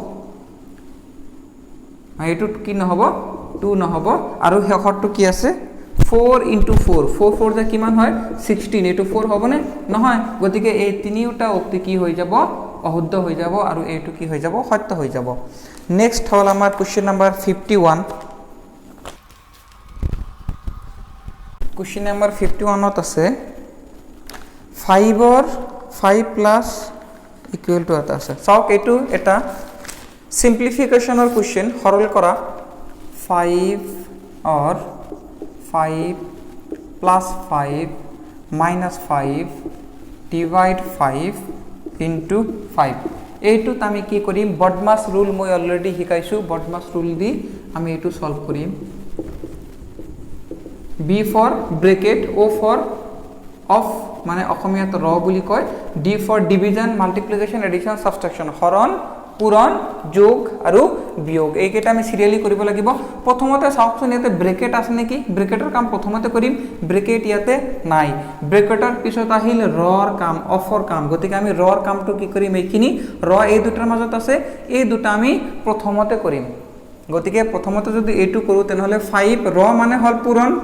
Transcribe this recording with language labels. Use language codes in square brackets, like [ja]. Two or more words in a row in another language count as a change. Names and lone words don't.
[as] এটো কি নহব 2 নহব আৰু হেখৰটো কি আছে 4 into 4 4 4 যা কিমান হয় 16 এটো 4 হ'ব নে নহয় গতিকে এই তিনিটা উক্তি কি হৈ যাব অশুদ্ধ হৈ যাব আৰু এটো কি হৈ যাব সত্য হৈ যাব নেক্সট হল আমাৰ [en] question number 51 question number 51 [as] ত আছে [en] 5 or 5 plus equal to [as] আছে চাওক এটো এটা [en] simplificationৰ question [as] সৰল কৰা [en] 5 or 5 plus 5 minus 5 divide 5 into 5 [as] এইটো আমি কি কৰিম [en] BODMAS rule [as] মই অলৰেডি শিকাইছো [en] BODMAS rule [as] দি আমি এইটো সলভ কৰিম [en] b for bracket o for of [as] মানে অসমীয়াত ৰ বুলি কয় [en] d for division multiplication addition subtraction হৰণ [as] পূৰণ যোগ আৰু বিয়োগ এইকেইটা আমি সিৰিয়ালি কৰিব লাগিব প্ৰথমতে চাওকচোন ইয়াতে ব্ৰেকেট আছে নেকি ব্ৰেকেটৰ কাম প্ৰথমতে কৰিম ব্ৰেকেট ইয়াতে নাই ব্ৰেকেটৰ পিছত আহিল ৰৰ কাম অফৰ কাম গতিকে আমি ৰৰ কামটো কি কৰিম এইখিনি ৰ এই দুটাৰ মাজত আছে এই দুটা আমি প্ৰথমতে কৰিম গতিকে প্ৰথমতে যদি এইটো কৰো তেনহলে 5 ৰ মানে হল পূৰণ